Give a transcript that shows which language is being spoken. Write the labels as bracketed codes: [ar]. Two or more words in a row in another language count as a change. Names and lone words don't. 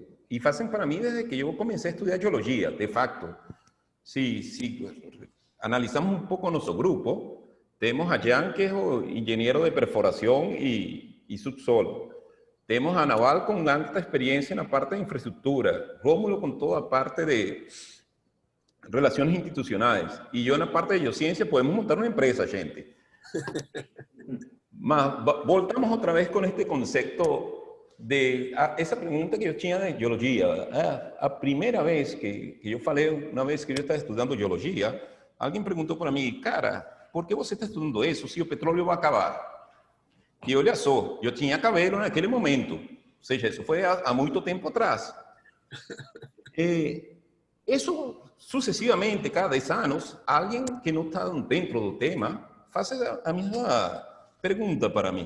[pt] E fazem para mim desde que eu comecei a estudar geologia, de facto. Se analisamos um pouco nosso grupo, temos a Jean, que é o engenheiro de perfuração e subsolo. Temos a Naval com alta experiência na parte de infraestrutura, Rômulo com toda a parte de [es] relaciones institucionales, y yo en la parte de geociencia podemos montar una empresa, gente. [pt] Mas voltamos [es] otra vez con este concepto de esa pregunta que yo tenía de geología. A primera vez que yo falei, una vez que yo estaba estudiando geología, alguien preguntó para mí, cara, ¿por qué [pt] você está [es] estudiando eso si o petróleo va a acabar? [pt] E olha só, eu tinha cabelo naquele momento, ou seja, isso foi há muito tempo atrás. Isso sucessivamente, cada 10 anos, alguém que não está dentro do tema faz a mesma pergunta para mim.